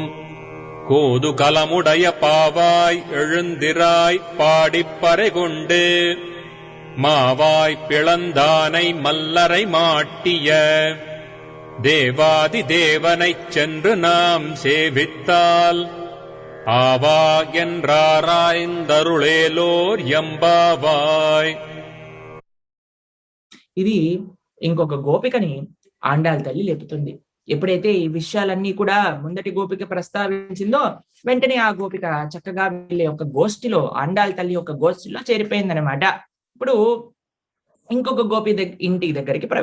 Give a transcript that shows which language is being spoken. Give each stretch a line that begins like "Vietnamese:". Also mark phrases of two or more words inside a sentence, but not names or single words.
Tamil: கோது கலமுடைய பாவாய் எழுந்திராய் பாடிப்பறை கொண்டு மாவாய் பிளந்தானை மல்லரை மாட்டிய தேவாதி தேவனைச் சென்று நாம் சேவித்தால் ஆவா என்றாராய்ந்தருளேலோர் எம்பாவாய்.
Telugu: ఇది ఇంకొక గోపికని ఆండాళ్ తల్లి లేపుతుంది. ఎప్పుడైతే ఈ విషయాలన్నీ కూడా ముందటి గోపిక ప్రస్తావించిందో వెంటనే ఆ గోపిక చక్కగా వెళ్ళే ఒక గోష్ఠిలో, ఆండాళ్ తల్లి యొక్క గోష్ఠిలో చేరిపోయిందనమాట. ఇప్పుడు ఇంకొక గోపి ఇంటి దగ్గరికి ప్రవేశించారు.